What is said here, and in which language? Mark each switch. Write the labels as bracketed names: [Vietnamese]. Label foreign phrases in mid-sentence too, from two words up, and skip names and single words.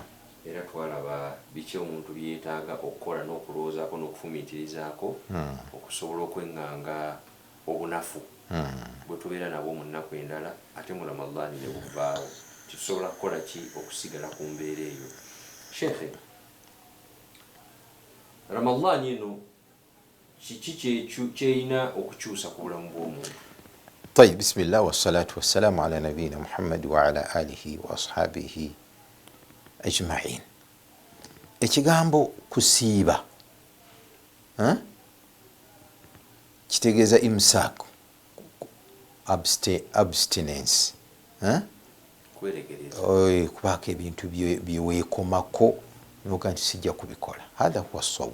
[Ganda] era twalaba biki omuntu byetaaga okukola n'okulowoozaako n'okufumiitirizaako okusobola okweŋŋanga obunafu bwe tubeera nabwo mu nnaku endala ate mu Ramadan ne buvaawo tusobola kukola ki okusigala ku mbeera eyo. Sheikh Ramadan eno kiki kyeyina okukyusa ku bulamu bw'omuntu? [Arabic] طيب بسم الله والصلاة والسلام على نبينا محمد وعلى آله وأصحابه أجمعين. [Ganda] ekigambo kusiiba kitegeeza imsaak abstinence kubaako ebintu byeweekomako noga nti sijja kubikola [Arabic] هذا هو صوم.